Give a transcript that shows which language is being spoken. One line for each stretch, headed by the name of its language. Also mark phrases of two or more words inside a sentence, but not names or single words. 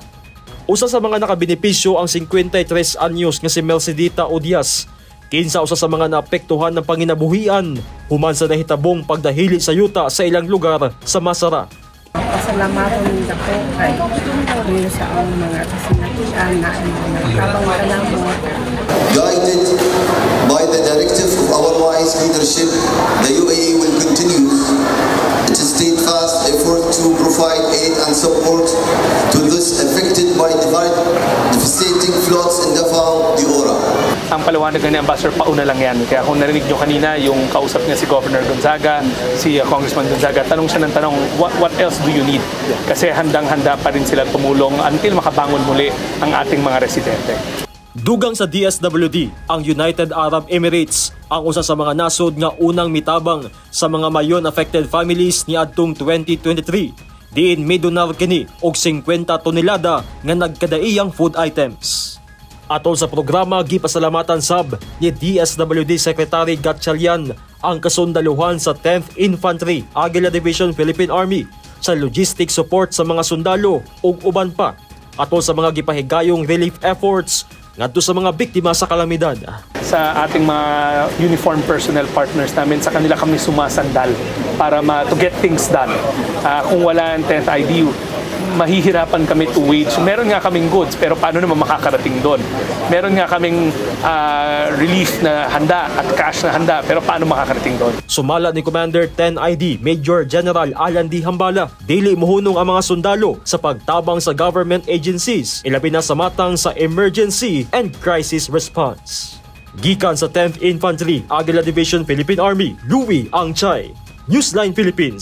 Cebuano: Usa sa mga nakabenepisyo ang 53 anyos nga si Mercedita Odias. Kinsa usa sa mga naapektuhan ng panginabuhian human sa nahitabong pagdahili sa yuta sa ilang lugar sa Masara. Pasalamatan nila po kay sa mga kasinatian na tabang wala mo.
English: Guided by the directive of our wise leadership, the UAE will continue its steadfast effort to provide aid and support to those affected by devastating floods in Davao de Oro.
Filipino: Ang paliwanag ni Ambassador, pauna lang yan. Kaya kung narinig nyo kanina, yung kausap niya si Governor Gonzaga, si Congressman Gonzaga, tanong siya ng tanong,
English: what else do you need?
Filipino: Kasi handang-handa pa rin sila tumulong
English: until makabangon
Filipino: muli ang ating mga residente.
Cebuano: Dugang sa DSWD, ang United Arab Emirates ang usa sa mga nasod nga unang mitabang sa mga mayon-
English: affected families
Cebuano: ni adtong 2023. Diin midonar kini og 50 tonelada nga nagkadaiyang
English: food items.
Cebuano: Atol sa programa, gipasalamatan sab ni DSWD Secretary Gatchalian ang kasundaluhan sa 10th Infantry Aguila Division Philippine Army sa
English: logistic support
Cebuano: sa mga sundalo ug uban pa atol sa mga gipahigayong
English: relief efforts
Cebuano: ngadto sa mga biktima sa kalamidad.
Filipino: Sa ating mga
English: uniform personnel partners
Filipino: namin, sa kanila kami sumasandal para
English: to get things done.
Filipino: Kung wala ang 10th IDU, mahihirapan kami
English: to wage.
Filipino: Meron nga kaming goods, pero paano naman makakarating doon? Meron nga kaming relief na handa at cash na handa, pero paano makakarating doon?
Cebuano: Sumala ni Commander 10ID Major General Alan D. Hambala, dili mohunong ang mga sundalo sa pagtabang sa
English: government agencies,
Cebuano: ilabi na sa matang sa
English: emergency and crisis response.
Cebuano: Gikan sa 10th Infantry Aguila Division Philippine Army, Louie Angchay, Newsline Philippines.